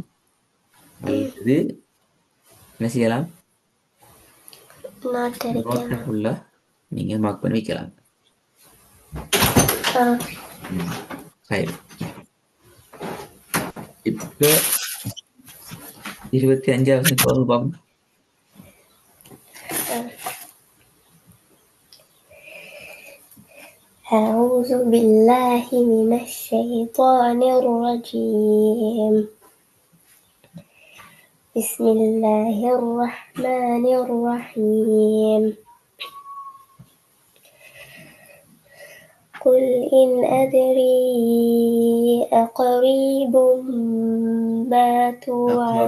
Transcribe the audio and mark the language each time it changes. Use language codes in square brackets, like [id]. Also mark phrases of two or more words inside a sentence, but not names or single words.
[ta] அல்லது என்ன செய்யலாம்? ஃபுல்லா நீங்க மார்க் பண்ணி வைக்கலாம். சரி, இப்ப 25வது பாப்போம். [ar] أعوذ بالله من الشيطان الرجيم بسم الله الرحمن الرحيم قل إن أدري أقريب ما توعدون